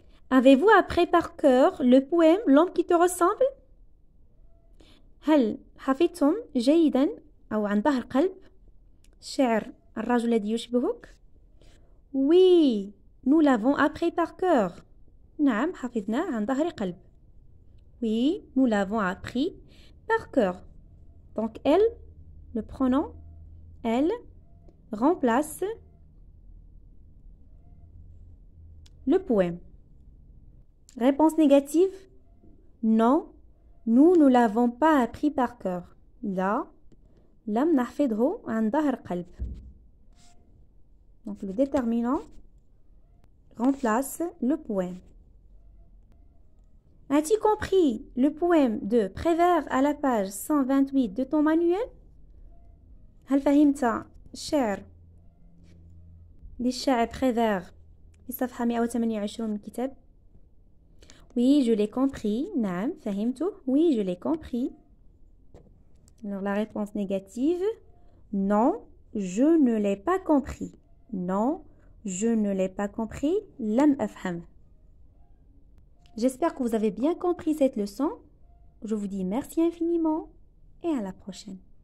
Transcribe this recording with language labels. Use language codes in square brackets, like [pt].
[fr] Avez-vous appris par cœur le poème L'homme qui te ressemble? [ar] هل حفظتم جيدا أو عن ظهر قلب شعر الرجل الذي يشبهك؟ [fr] Oui, nous l'avons appris par cœur. [ar] نعم حفظناه عن ظهر قلب. [fr] Oui, nous l'avons appris par cœur. Donc elle, le pronom elle, remplace le poème. Réponse négative. Non, nous ne l'avons pas appris par cœur. [ar] لا لم نحفظه عن ظهر قلب. [fr] Donc le déterminant remplace le poème. As-tu compris le poème de Prévert à la page 128 de ton manuel? [ar] هل فهمت الشعر للشاعر Prévert في الصفحة 128 من الكتاب؟ [fr] Oui, je l'ai compris. [ar] نعم فهمته. [fr] Oui, je l'ai compris. Alors la réponse négative. Non, je ne l'ai pas compris. Non, je ne l'ai pas compris. [ar] لم أفهم. [fr] J'espère que vous avez bien compris cette leçon. Je vous dis merci infiniment et à la prochaine.